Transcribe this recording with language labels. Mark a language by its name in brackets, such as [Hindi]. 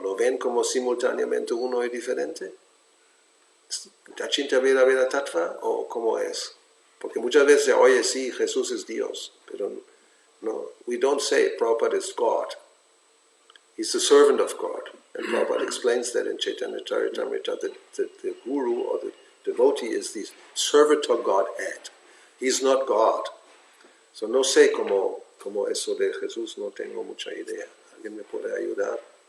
[Spanish] ¿Lo ven como simultáneamente uno y diferente? ¿Achinta Veda Veda Tattva o cómo es? Porque muchas veces se oye, sí, Jesús es Dios, pero no, [English] we don't say Prabhupada is God. He's the servant of God. And Prabhupada explains that in Chaitanya Charitamrita, that the guru or the devotee is the servitor Godhead. He's not God. [Spanish] So no sé cómo eso de Jesús, no tengo mucha idea. ¿Alguien me puede ayudar?